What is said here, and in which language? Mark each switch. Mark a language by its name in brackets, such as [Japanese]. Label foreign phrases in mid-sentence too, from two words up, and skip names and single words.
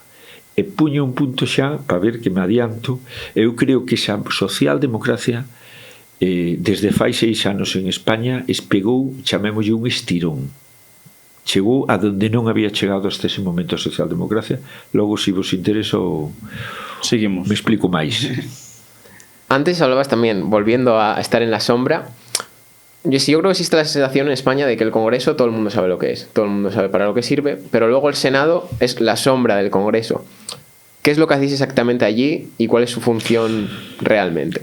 [Galician] E puño un punto xa para ver que me adianto. Eu creo que esa socialdemocracia desde fai 6 anos en España espegou, chamémoslle, un estirón. Chegou a donde non había chegado hasta ese momento a socialdemocracia. Logo, se vos interesa, seguimos. Me explico máis. [Spanish] Antes hablabas también, volviendo a estar en la sombra. Yo creo que existe la sensación en España de que el Congreso todo el mundo sabe lo que es, todo el mundo sabe para lo que sirve, pero luego el Senado es la sombra del Congreso. ¿Qué es lo que hacéis exactamente allí y cuál es su función realmente?